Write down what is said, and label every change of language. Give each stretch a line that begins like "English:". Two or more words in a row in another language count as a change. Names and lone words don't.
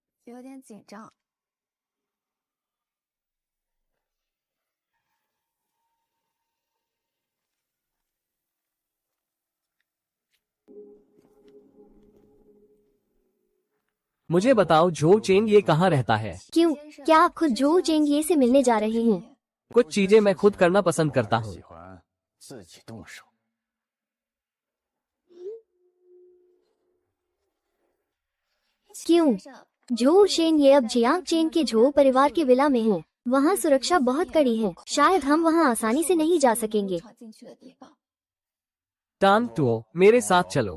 Hindi: मुझे बताओ जो चेंग ये कहाँ रहता है? क्यों? क्या आप खुद जो चेंगिए से मिलने जा रहे हैं? कुछ चीजें मैं खुद करना पसंद करता हूँ।
Chinese: 喜欢自己动手。
Hindi: क्यों? झो शेन ये अब जियांग चेन के झो परिवार के विला में है। वहाँ सुरक्षा बहुत कड़ी है। शायद हम वहाँ आसानी से नहीं जा सकेंगे। टान टुओ, मेरे साथ चलो।